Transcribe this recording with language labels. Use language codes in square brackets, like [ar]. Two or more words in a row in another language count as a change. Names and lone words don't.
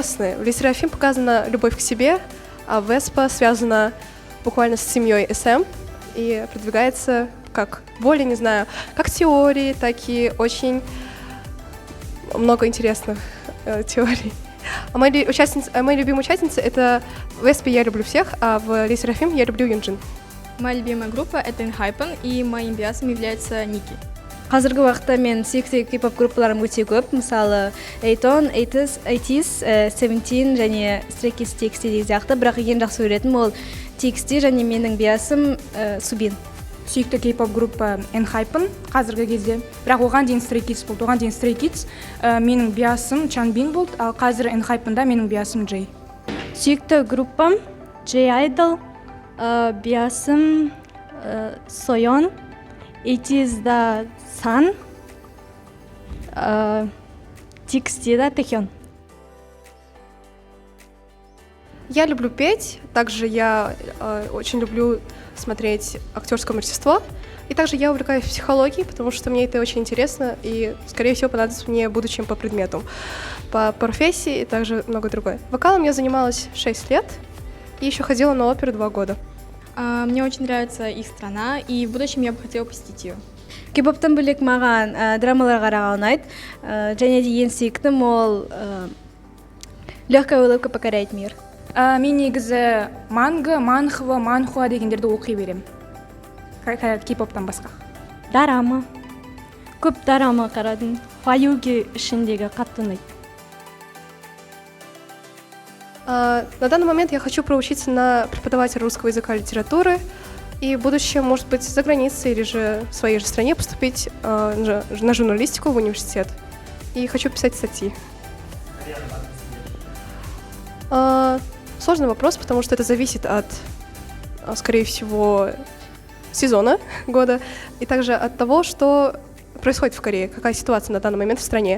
[ru] В LE SSERAFIM показана любовь к себе, а в aespa связана буквально с семьей SM и продвигается как более, не знаю, как теории, так и очень много интересных теорий. А мои любимые участницы — это в aespa я люблю всех, а в LE SSERAFIM я люблю Юнджин. Моя любимая группа — это ENHYPEN, и моим биасом является Ники. [kk] Қазіргі уақытта мен сүйікті кей-поп группаларым өте көп, мысалы Ayton, ATEEZ, 17 және Stray Kids TXT деген сияқты, бірақ ең жақсы көретінім ол TXT және менің биасым Subin. Сүйікті кей-поп группа ENHYPEN қазіргі кезде, бірақ оған дейін Stray Kids болды. Оған дейін Stray Kids менің биасым Changbin болды, ал қазір ENHYPEN-да менің биасым Jay. Сүйікті группам J-Idol, биасым Soyeon, ATEEZда Sun, TXT'да Taehyun. [ru] Я люблю петь, также я очень люблю смотреть актерское мастерство, и также я увлекаюсь психологией, потому что мне это очень интересно и, скорее всего, понадобится мне в будущем по предмету, по профессии и также много другое. Вокалом я занималась 6 лет и еще ходила на оперу 2 года. Мне очень нравится их страна, и в будущем я бы хотела посетить ее. [kk] Кей-поптан бөлек маған драмалар қараған ұнайды. Және де ең сүйіктім ол «Легкая улыбка покоряет мир». Мен негізі манхва, манхуа дегендерді оқи берем. Кей-поптан басқа. Дорама. Көп дорама қарадым. Хваюги ішіндегі қатты ұнайды. [ru] На данный момент я хочу проучиться на преподавателя русского языка и литературы и в будущем, может быть, за границей или же в своей же стране поступить на журналистику в университет. И хочу писать статьи. Сложный вопрос, потому что это зависит от, скорее всего, сезона года и также от того, что происходит в Корее, какая ситуация на данный момент в стране.